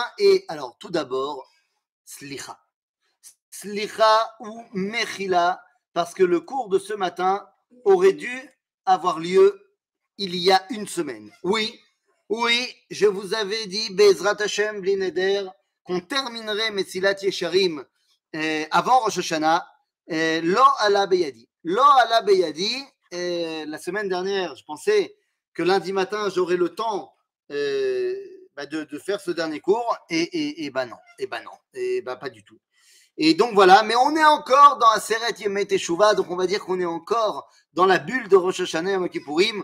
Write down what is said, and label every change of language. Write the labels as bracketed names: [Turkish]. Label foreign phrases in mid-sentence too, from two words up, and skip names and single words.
[French] Et alors, tout d'abord, Slicha. Slicha ou Mechila, parce que le cours de ce matin aurait dû avoir lieu il y a une semaine. Oui, je vous avais dit, [Hebrew] בעזרת השם בלי נדר, [French] qu'on terminerait Mesilat Yesharim avant Rosh Hashanah. [Hebrew] לא עלה בידי. לא עלה בידי. [French] La semaine dernière, je pensais que lundi matin, j'aurais le temps de faire ce dernier cours. Et non. Pas du tout. Et donc voilà, mais on est encore dans Aseret Yemei Teshuvah, donc on va dire qu'on est encore dans la bulle de Rosh Hashanah Yom Kippourim.